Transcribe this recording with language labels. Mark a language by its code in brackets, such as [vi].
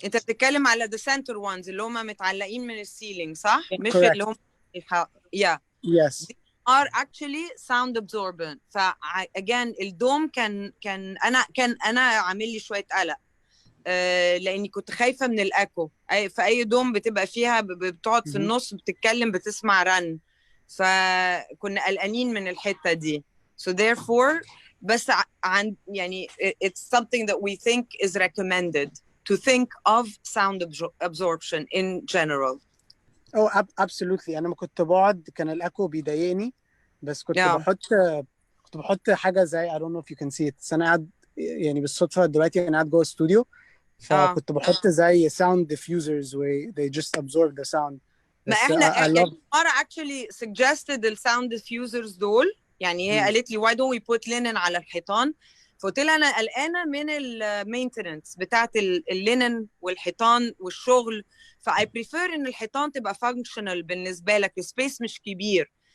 [ar] انت بتتكلم على [en] the center ones [ar] اللي هم متعلقين من السيلينج صح؟ مش [en] Correct. اللي هم yeah. Yes. They are actually sound absorbent. [ar] ف again الدوم كان انا عامل لي شويه قلق لاني كنت خايفه من الاكو. في اي دوم بتبقى فيها بتقعد في النص بتتكلم بتسمع رن، فكنا قلقانين من الحته دي. [en] So therefore [ar] بس عن يعني [en] it's something that we think is recommended to think of sound absorption in general. Oh, absolutely. [ar] أنا ما كنت بقعد كان الأكو بيضايقني، بس كنت بحط حاجة زي [en] I don't know if you can see it. [ar] بس أنا قاعد يعني بالصدفة دلوقتي أنا قاعد جوه استوديو، فكنت بحط زي [en] sound diffusers where they just absorb the sound. [ar] ما احنا [en] Tamara actually suggested the sound diffusers [ar] دول، يعني هي قالت لي [en] why don't we put linen [ar] على الحيطان، فقلت لها انا قلقانه من المينتننس بتاعت اللينن والحيطان والشغل، فاي بريفير ان الحيطان تبقى فانكشنال بالنسبه لك، السبيس مش كبير،